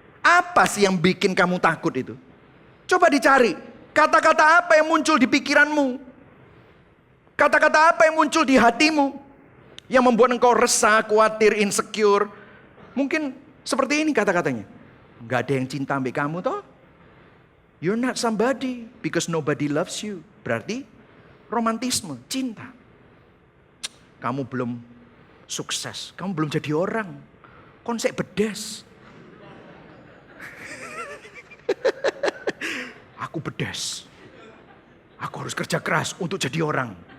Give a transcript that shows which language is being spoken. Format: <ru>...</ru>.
<id>Apa sih yang bikin kamu takut itu? Coba dicari, kata-kata apa yang muncul di pikiranmu? Kata-kata apa yang muncul di hatimu? Yang membuat engkau resah, khawatir, insecure. Mungkin seperti ini kata-katanya. Gak ada yang cinta ambil kamu toh.</id> <en>You're not somebody because nobody loves you.</en> <id>Berarti romantisme, cinta. Kamu belum sukses, kamu belum jadi orang. Konsep bedes. Aku bedes. Aku harus kerja keras untuk jadi orang.</id>